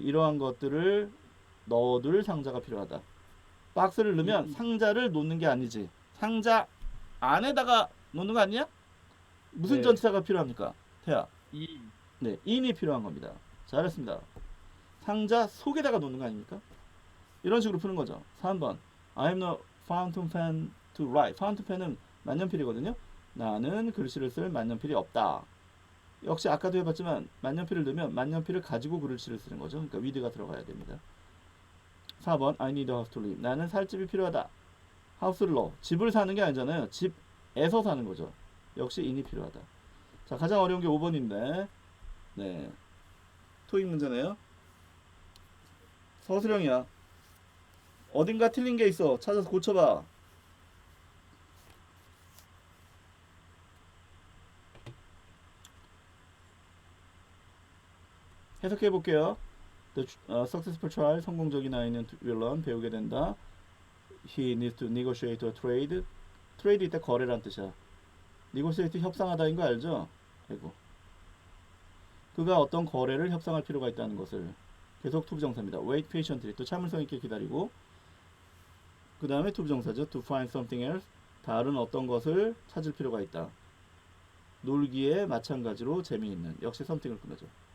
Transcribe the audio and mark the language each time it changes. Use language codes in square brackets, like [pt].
[ko] 이러한 것들을 넣어둘 상자가 필요하다. 박스를 넣으면 상자를 놓는 게 아니지. 상자 안에다가 놓는 거 아니냐? 무슨 네. 전치사가 필요합니까? 태야. 이 네, in이 필요한 겁니다. 잘했습니다. 상자 속에다가 놓는 거 아닙니까? 이런 식으로 푸는 거죠. 3번. [en] I'm no fountain pen to write. [ko] fountain pen은 만년필이거든요. 나는 글씨를 쓸 만년필이 없다. 역시 아까도 해봤지만 만년필을 넣으면 만년필을 가지고 글씨를 쓰는 거죠. 그러니까 with가 들어가야 됩니다. 4번. [en] I need a house to live. [ko] 나는 살 집이 필요하다. house를 넣어. 집을 사는 게 아니잖아요. 집에서 사는 거죠. 역시 in이 필요하다. 자, 가장 어려운 게 5번인데 네, 토익 문제네요. 서술형이야. 어딘가 틀린 게 있어. 찾아서 고쳐봐. 해석해 볼게요. [en] The successful trial, [ko] 성공적인 아이는 [en] will learn, [ko] 배우게 된다. [en] He needs to negotiate a trade. [ko] 트레이드 이때 거래란 뜻이야. negotiate 협상하다인 거 알죠? 아이고. 그가 어떤 거래를 협상할 필요가 있다는 것을. 계속 투부정사입니다. [en] wait patiently. [ko] 또 참을성 있게 기다리고. 그 다음에 투부정사죠. [en] to find something else. [ko] 다른 어떤 것을 찾을 필요가 있다. 놀기에 마찬가지로 재미있는. 역시 something을 꾸며줘.